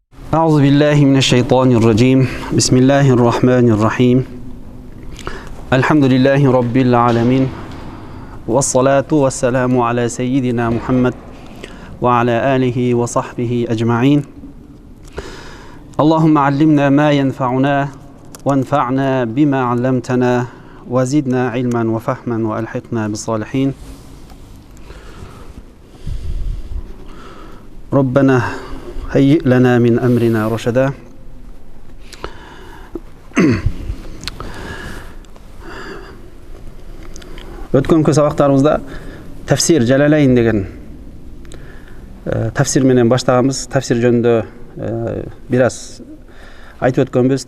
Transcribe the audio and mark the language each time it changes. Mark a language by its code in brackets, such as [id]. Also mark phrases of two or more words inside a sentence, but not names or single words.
[ar] أعوذ بالله من الشيطان الرجيم بسم الله الرحمن الرحيم الحمد لله رب العالمين والصلاة والسلام على سيدنا محمد وعلى آله وصحبه أجمعين اللهم علمنا ما ينفعنا وانفعنا بما علمتنا وزدنا علما وفهما وألحقنا بالصالحين ربنا هيئ لنا من أمرنا رشدا [ky] Өткөнкү сабактарыбызда тафсир Жалалайн деген тафсир менен баштаганбыз. Тафсир жөнүндө бир аз айтып өткөнбүз.